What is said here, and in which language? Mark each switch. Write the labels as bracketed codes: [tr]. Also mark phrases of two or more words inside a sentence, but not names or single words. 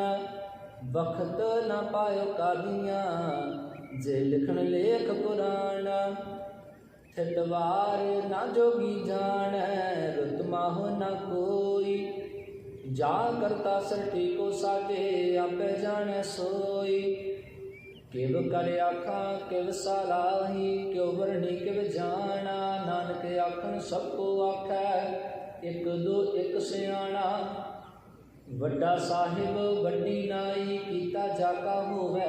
[pa] ਬਖਤ ਨ ਪਾਯੋ ਕਾਦੀਆਂ, ਜੇ ਲਿਖਣ ਲੇਖ ਪੁਰਾਣ। ਥਿਤਵਾਰ ਨਾ ਜੋਗੀ ਜਾਨੈ, ਰੁਤ ਮਾਹੋ ਨ ਕੋਈ। ਜਾ ਕਰਤਾ ਸ੍ਰਿਸ਼ਟੀ ਕੋ ਸਾਜੇ, ਆਪੇ ਜਾਨੇ ਸੋਈ। ਕਿਵ ਕਰ ਆਖਾ ਕਿਵ ਸਲਾਹੀ, ਕਿਉਂ ਵਰਣੀ ਕਿਵ ਜਾਨਾ। ਨਾਨਕ ਆਖਨ ਸਬਕੋ ਆਖੈ, ਇਕ ਦੋ ਇਕ ਸਿਆਣਾ। ਵੱਡਾ ਸਾਹਿਬ ਵੱਡੀ ਨਾਈ, ਕੀਤਾ ਜਾਕਾ ਹੋਵੈ।